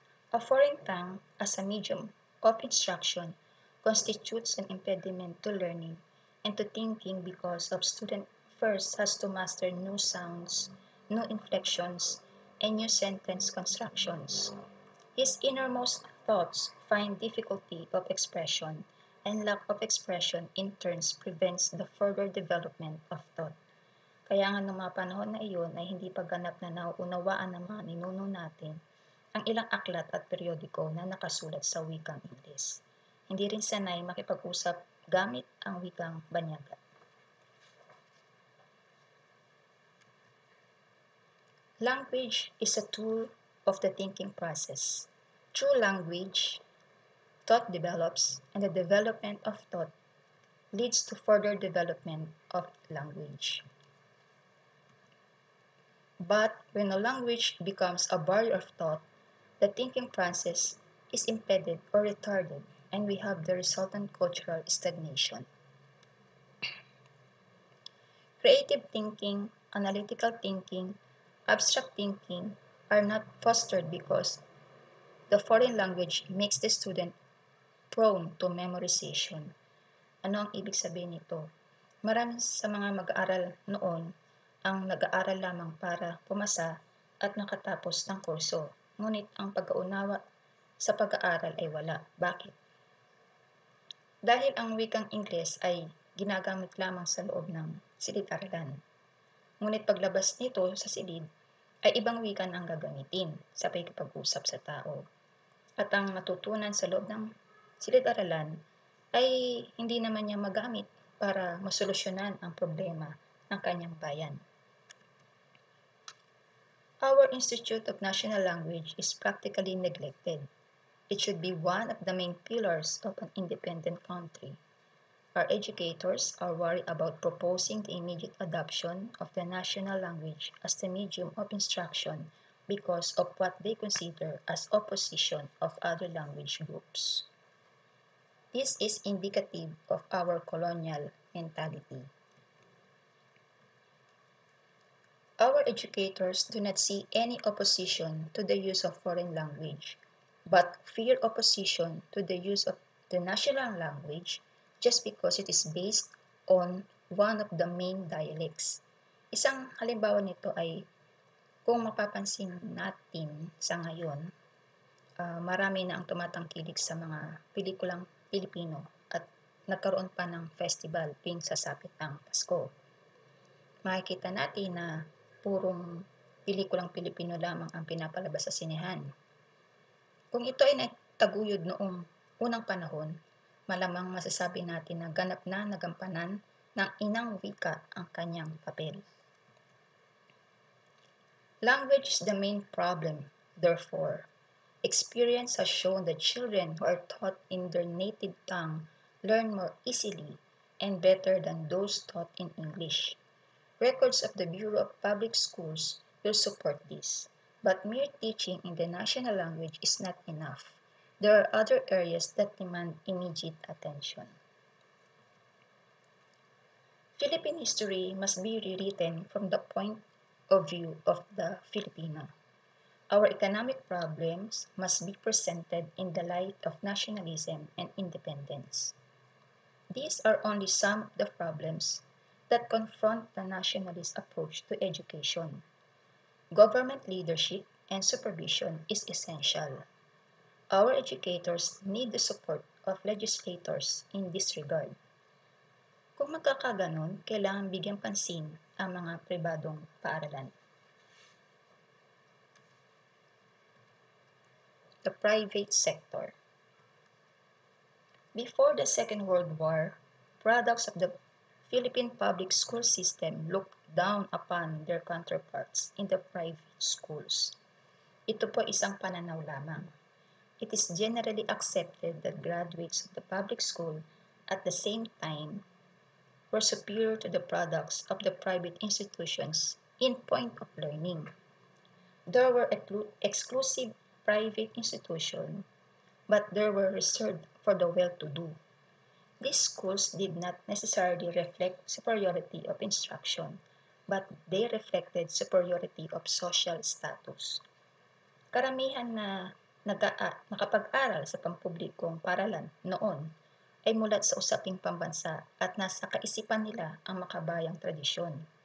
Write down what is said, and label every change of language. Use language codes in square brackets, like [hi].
[en] A foreign tongue as a medium of instruction constitutes an impediment to learning and to thinking because the student first has to master new sounds, new inflections, and new sentence constructions. His innermost thoughts find difficulty of expression, and lack of expression in turns prevents the further development of thought. [tl] Kaya nga noong mga panahon na iyon ay hindi pa ganap na nauunawaan ng mga ninuno natin ang ilang aklat at periodiko na nakasulat sa wikang Ingles. Hindi rin sanay makipag-usap gamit ang wikang banyaga. [en] Language is a tool of the thinking process. Through language, thought develops, and the development of thought leads to further development of language. But when a language becomes a barrier of thought, the thinking process is impeded or retarded, and we have the resultant cultural stagnation. Creative thinking, analytical thinking, abstract thinking are not fostered because the foreign language makes the student prone to memorization. [tl] Ano ang ibig sabihin nito? Marami sa mga mag-aaral noon ang nag-aaral lamang para pumasa at nakatapos ng kurso. Ngunit ang pag-aunawa sa pag-aaral ay wala. Bakit? Dahil ang wikang Ingles ay ginagamit lamang sa loob ng silid-aralan. Ngunit paglabas nito sa silid, ay ibang wikan ang gagamitin sa pakikipag-usap sa tao. At ang natutunan sa loob ng silid-aralan ay hindi naman niya magamit para masolusyonan ang problema ng kanyang bayan. [en] Our Institute of National Language is practically neglected. It should be one of the main pillars of an independent country. Our educators are worried about proposing the immediate adoption of the national language as the medium of instruction because of what they consider as opposition of other language groups. This is indicative of our colonial mentality. Our educators do not see any opposition to the use of foreign language, but fear opposition to the use of the national language just because it is based on one of the main dialects. [tl] Isang halimbawa nito ay kung mapapansin natin sa ngayon, marami na ang tumatangkilik sa mga pelikulang Pilipino at nagkaroon pa ng festival tuwing sasapit ang Pasko. Makikita natin na purong pelikulang Pilipino lamang ang pinapalabas sa sinehan. Kung ito ay nagtaguyod noong unang panahon, malamang masasabi natin na ganap na nagampanan ng inang wika ang kanyang papel. [en] Language is the main problem, therefore. Experience has shown that children who are taught in their native tongue learn more easily and better than those taught in English. Records of the Bureau of Public Schools will support this, but mere teaching in the national language is not enough. There are other areas that demand immediate attention. Philippine history must be rewritten from the point of view of the Filipino. Our economic problems must be presented in the light of nationalism and independence. These are only some of the problems that confront the nationalist approach to education. Government leadership and supervision is essential. Our educators need the support of legislators in this regard. [tl] Kung magkakaganon, kailangan bigyang pansin ang mga pribadong paaralan. [en] The private sector. Before the Second World War, products of the Philippine public school system looked down upon their counterparts in the private schools. [tl] Ito po isang pananaw lamang. [en] It is generally accepted that graduates of the public school at the same time were superior to the products of the private institutions in point of learning. There were exclusive private institutions, but they were reserved for the well-to-do. These schools did not necessarily reflect superiority of instruction, but they reflected superiority of social status. [tl] Karamihan na nakapag-aral sa pampublikong paaralan noon ay mulat sa usaping pambansa at nasa kaisipan nila ang makabayang tradisyon.